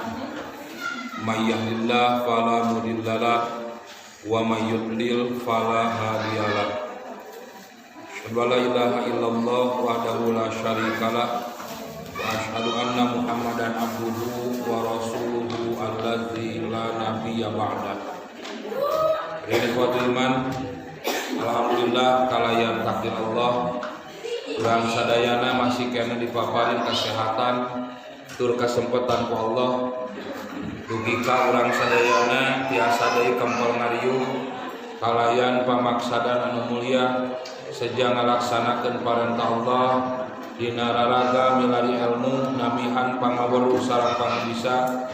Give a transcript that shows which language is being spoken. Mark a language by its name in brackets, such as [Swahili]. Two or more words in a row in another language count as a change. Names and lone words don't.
[Arabic] من يهده الله فلا مضل له ومن يضلل فلا هادي له. أشهد أن لا إله إلا الله وحده لا شريك له وأشهد أن محمدا عبده ورسوله الذي لا نبي بعده. إخوة الإيمان, [Sundanese] alhamdulillah kalayan takdir Allah urang sadayana masih kena dipaparin kesehatan tur kesempatan ku Allah. Dugi ka urang sadayana tiasa deui kempel ngariung kalayan pamaksadan anu mulia sejang ngalaksanakeun parentah Allah dina raraga milari ilmu namihan pangaweruh sareng pangabisa.